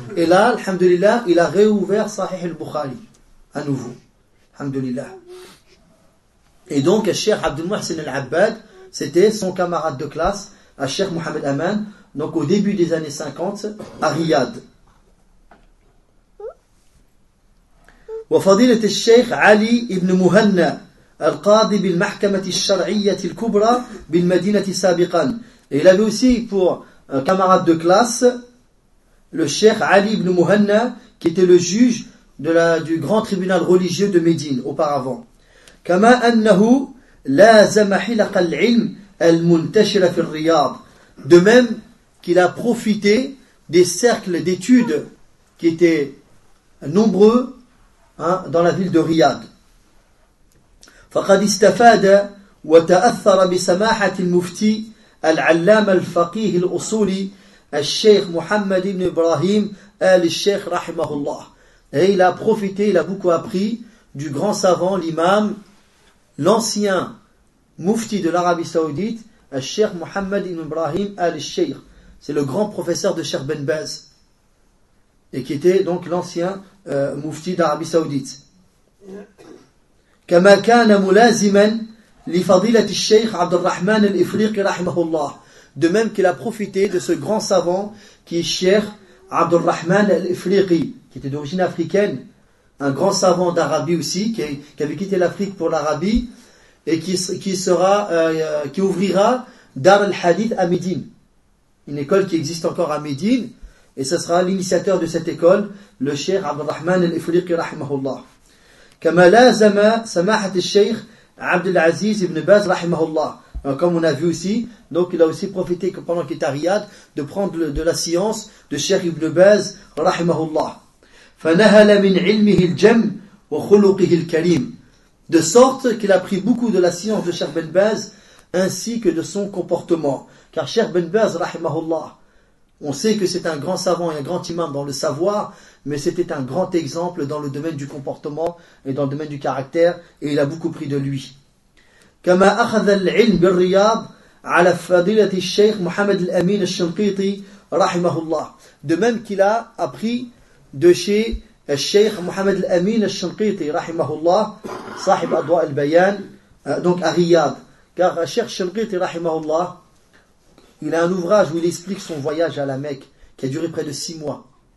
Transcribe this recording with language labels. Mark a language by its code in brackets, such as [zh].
[fr] Et là, alhamdulillah, il a réouvert Sahih al-Bukhari à nouveau. Alhamdulillah. Et donc, Cheikh Abdul Muhsin Al-Abbad, c'était son camarade de classe, Cheikh Mohamed Aman, donc au début des années 50, à Riyad. [ar] وفضيلة الشيخ علي ابن مهنا القاضي بالمحكمة الشرعية الكبرى بالمدينة سابقا. [fr] Il avait aussi pour un camarade de classe le Cheikh Ali ibn Muhanna, qui était le juge de la, du grand tribunal religieux de Médine auparavant. [ar] كما أنه لازم حلق العلم المنتشر في الرياض. [fr] De même qu'il a profité des cercles d'études qui étaient nombreux hein, dans la ville de Riyad. [ar] فقد استفاد وتأثر بسماحة المفتي العلامة الفقيه الأصولي الشيخ محمد بن إبراهيم آل الشيخ رحمه الله. [fr] Et il a profité, il a beaucoup appris du grand savant, l'imam, l'ancien mufti de l'Arabie Saoudite, الشيخ محمد بن إبراهيم آل الشيخ. C'est le grand professeur de Cheikh Ben Baz et qui était donc l'ancien mufti d'Arabie Saoudite. [ar] كما كان ملازما لفضيلة الشيخ عبد الرحمن الإفريقي رحمه الله. [fr] De même qu'il a profité de ce grand savant qui est Cheikh عبد الرحمن الإفريقي, qui était d'origine africaine, un grand savant d'Arabie aussi, qui avait quitté l'Afrique pour l'Arabie et qui ouvrira Dar al-Hadith à Médine, une école qui existe encore à Médine, et ce sera l'initiateur de cette école, le Cheikh عبد الرحمن الإفريقي رحمه الله. [ar] كما لازم سماحة الشيخ عبد العزيز بن باز رحمه الله. [fr] Comme on a vu aussi, donc il a aussi profité que pendant qu'il était à Riyad de prendre de la science de Cheikh Ibn Baz rahimahullah. [ar] فنهل من علمه الجم وخلقه الكريم. [fr] De sorte qu'il a pris beaucoup de la science de Cheikh Ibn Baz ainsi que de son comportement. Car Cheikh Ibn Baz rahimahullah, on sait que c'est un grand savant et un grand imam dans le savoir, mais c'était un grand exemple dans le domaine du comportement et dans le domaine du caractère, et il a beaucoup pris de lui. [ar] كما أخذ العلم بالرياض على فضيلة الشيخ محمد الأمين الشنقيطي رحمه الله. [fr] De même qu'il a appris de chez [ar] الشيخ محمد الأمين الشنقيطي رحمه الله صاحب أضواء البيان, [fr] donc à Riyad. Car الشيخ الشنقيطي رحمه الله, il a un ouvrage où il explique son voyage à la Mecque qui a duré près de 6 mois.